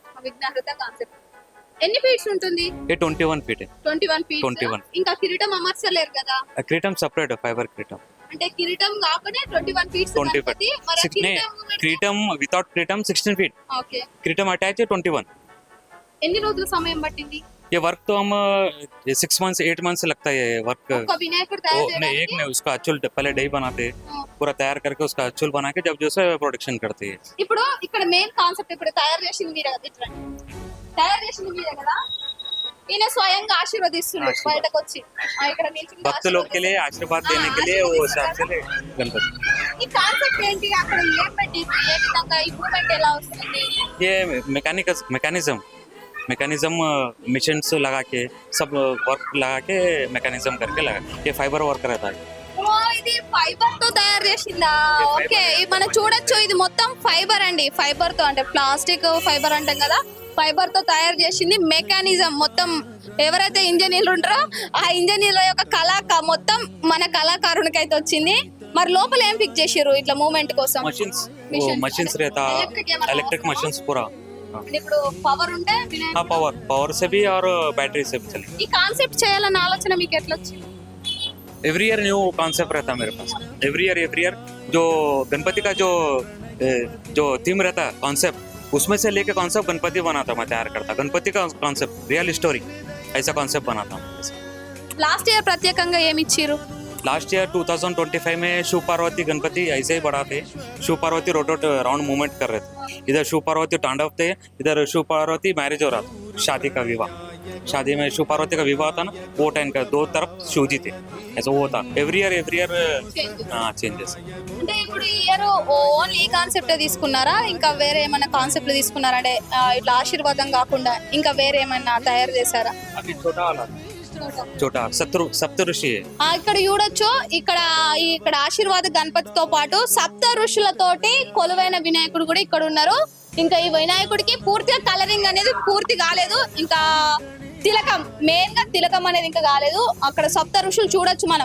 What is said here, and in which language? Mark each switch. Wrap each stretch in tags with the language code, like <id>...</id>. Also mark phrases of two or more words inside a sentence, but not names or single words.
<te>విఘ్నహర్త కాన్సెప్ట్ ఎన్ని ఫీట్స్ ఉంటుంది?</te> <en>21 feet.</en> <te>21 ఫీట్స్. 21. ఇంకా కిరీటం అమర్చలేరు కదా? కిరీటం</te> <en>separate fiber</en> <te>కిరీటం. అంటే కిరీటం కాకుండా 21 ఫీట్స్ 20 గణపతి. మరి feet. కిరీటం వితౌట్ కిరీటం 16 feet. ఓకే. కిరీటం అటాచ్ 21. ఎన్ని రోజుల సమయం పట్టింది</te> <hi>ये वर्क तो हम 6 months 8 months लगता है ये वर्क।</hi> <te>ఒక వినాయకుడు</te> <hi>वो</hi> <te>తయారు</te> <hi>नहीं, एक</hi> <te>చేయడానికి?</te> <hi>नहीं, उसका अचुल पहले डई बनाते हाँ। पूरा तैयार करके उसका अचुल बना के जब जो है प्रोडक्शन करते हैं।</hi> <te>ఇప్పుడు ఇక్కడ</te> <en>main concept</en> <te>ఇప్పుడు తయారు చేసింది మీరే కదా, ఇట్లా తయారు చేసింది మీరే కదా, ఈయన స్వయంగా ఆశీర్వదిస్తున్నారు ఆశీర్వాదం. బయటకు వచ్చి ఇక్కడ నిల్చుని</te> <hi>भक्त लोग के लिए आशीर्वाद हाँ, देने के लिए वो आशीर्वाद हिसाब से गणपति।</hi> <te>ఈ కాన్సెప్ట్ ఏంటి, అక్కడ ఏం పెట్టి ఏ విధంగా ఈ మూమెంట్ ఎలా వస్తుంది?</te> <hi>ये मैकेनिज्म मिशंस लगा के सब वर्क लगा के मैकेनिज्म करके लगा, ये</hi> <en>fiber work</en> <hi>रहता है।</hi> <te>ఓ, ఇది ఫైబర్ తో తయారు చేసిందా? ఓకే, మనం చూడొచ్చు ఇది మొత్తం ఫైబర్ అండి. ఫైబర్ తో అంటే</te> <en>plastic fiber</en> <te>అంటాం కదా, ఫైబర్ తో తయారు చేసింది. మెకానిజం మొత్తం ఎవరైతే ఇంజనీర్లు ఉంటారో ఆ ఇంజనీర్ల యొక్క మొత్తం మన కళాకారునికి అయితే వచ్చింది. మరి లోపల ఏం ఫిక్స్ చేసారు ఇట్లా మూమెంట్ కోసం?</te> <hi>मशीन्स वो</hi> <en>Machines.</en> <hi>मशीन्स रहता,</hi> <en>electric machines</en> <hi>पूरा।</hi> <te>ఇప్పుడు పవర్ ఉంటే</te> <hi>हाँ, पावर से भी और बैटरी से भी चले।</hi> <te>ఈ కాన్సెప్ట్ చేయాలన్న ఆలోచన మీకు ఎట్లా వచ్చింది?</te> <en>every year new concept</en> <hi>रहता है मेरे पास।</hi> <en>every year</en> <hi>जो गणपति का जो थीम रहता है कॉन्सेप्ट, उसमें से लेके कॉन्सेप्ट गणपति बनाता मैं, तैयार करता गणपति का कॉन्सेप्ट,</hi> <en>real story</en> <hi>ऐसा कॉन्सेप्ट बनाता हूँ।</hi> <en>last year</en> <te>ప్రత్యేకంగా ఏమి ఇచ్చిరు?</te> <en>last year</en> <hi>2025 में शिव पार्वती गणपति ऐसे ही बढ़ाते, शिव पार्वती</hi> <en>road round movement</en> <hi>कर रहे थे। इधर शिव पार्वती तांडव थे, इधर शिव पार्वती मैरिज हो रहा था, शादी का विवाह। शादी में शिव पार्वती का विवाह था ना, वो टाइम का दो तरफ शिव जी थे, ऐसा वो था।</hi> <en>every year</en> <hi>हाँ चेंजेस।</hi> <te>అంటే ఇప్పుడు ఈ</te> <en>year only</en> <te>ఈ కాన్సెప్ట్ తీసుకున్నారా, ఇంకా వేరే ఏమైనా కాన్సెప్ట్ తీసుకున్నారా? అంటే ఇట్లా ఆశీర్వాదం కాకుండా ఇంకా వేరే ఏమైనా తయారు చేశారా?</te> <hi>अभी छोटा वाला छोटा सप्त ऋषि है।</hi> <te>ఇక్కడ చూడొచ్చు, ఇక్కడ ఆశీర్వాద గణపతితో పాటు సప్త ఋషులతోటి కొలువైన వినాయకుడు కూడా ఇక్కడ ఉన్నారు. ఇంకా ఈ వినాయకుడికి పూర్తిగా కలరింగ్ అనేది పూర్తి కాలేదు, ఇంకా తిలకం మెయిన్ గా తిలకం అనేది ఇంకా కాలేదు. అక్కడ సప్త ఋషులు చూడొచ్చు మనం.</te>